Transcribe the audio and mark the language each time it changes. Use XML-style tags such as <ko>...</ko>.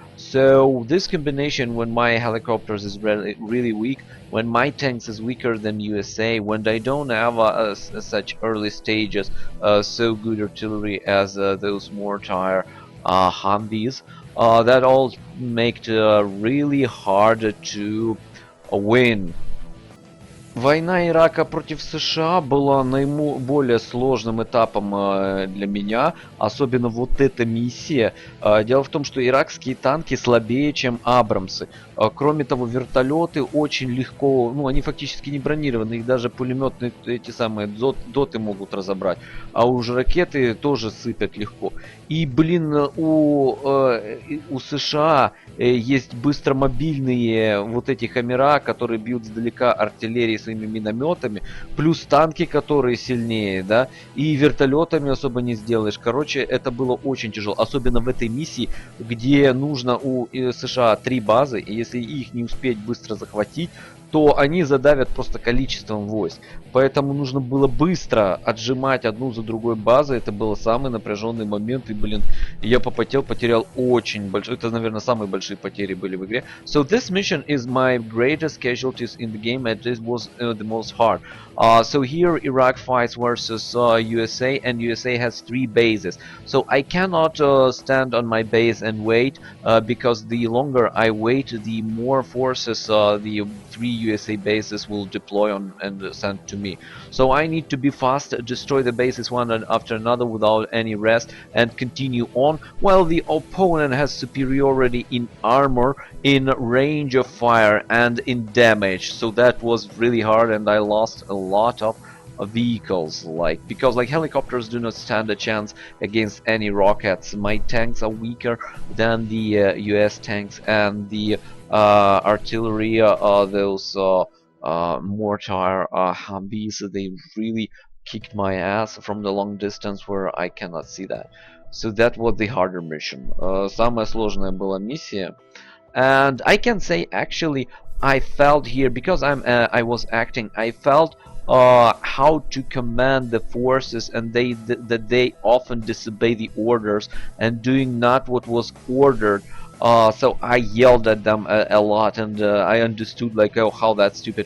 <en>So this combination, when my helicopters is really weak, when my tanks is weaker than USA, when they don't have such early stages, so good artillery as those mortar Humvees, that all make it really hard to win.</en> <ru>Война Ирака против США была наиболее сложным этапом для меня, особенно вот эта миссия. Дело в том, что иракские танки слабее, чем Абрамсы. Кроме того, вертолеты очень легко, ну они фактически не бронированы, их даже пулеметные эти самые доты могут разобрать, а уже ракеты тоже сыпят легко. И, блин, у США есть быстромобильные вот эти хаммера, которые бьют издалека артиллерии своими минометами, плюс танки, которые сильнее, да, и вертолетами особо не сделаешь. Короче, это было очень тяжело, особенно в этой миссии, где нужно у США 3 базы, и если их не успеть быстро захватить, то они задавят просто количеством войск. Поэтому нужно было быстро отжимать одну за другой базы. Это был самый напряженный момент. И, блин, я попотел, потерял очень большой. Это, наверное, самые большие потери были в игре.</ru> <en>So this mission is my greatest casualties in the game, and this was the most hard. So here Iraq fights versus USA, and USA has 3 bases. So I cannot stand on my base and wait, because the longer I wait, the more forces the 3 USA bases will deploy on and send to me. So I need to be fast, destroy the bases one after another without any rest, and continue on, while the opponent has superiority in armor, in range of fire, and in damage. So that was really hard, and I lost a lot of vehicles, because helicopters do not stand a chance against any rockets. My tanks are weaker than the US tanks, and the artillery, those mortar Humvees, they really kicked my ass from the long distance where I cannot see that. So that was the harder mission.</en> <ru>Самая сложная была миссия.</ru> <en>And I can say actually I felt here, because I was acting, I felt how to command the forces, and that they often disobey the orders and doing not what was ordered. So I yelled at them a lot, and I understood oh, how that's stupid.</en>